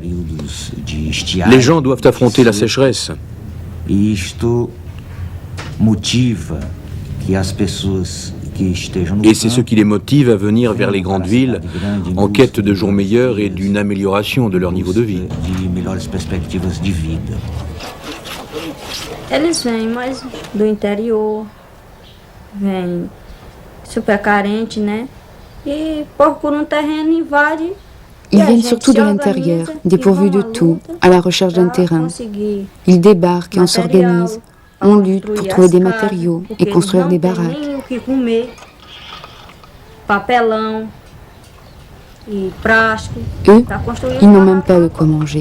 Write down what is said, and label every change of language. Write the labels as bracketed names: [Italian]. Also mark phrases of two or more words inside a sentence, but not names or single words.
[French] Les gens doivent affronter la sécheresse. Et c'est ce qui les motive à venir vers les grandes villes en quête de jours meilleurs et d'une amélioration de leur niveau de vie. [Portuguese] Eles vêm mais do interior, vêm super carente, né? E procuram terreno, invade. [French] Ils viennent surtout de l'intérieur, dépourvus de tout, à la recherche d'un terrain. Ils débarquent et on s'organise. On lutte pour trouver des matériaux et construire des baraques. Eux, ils n'ont même pas de quoi manger.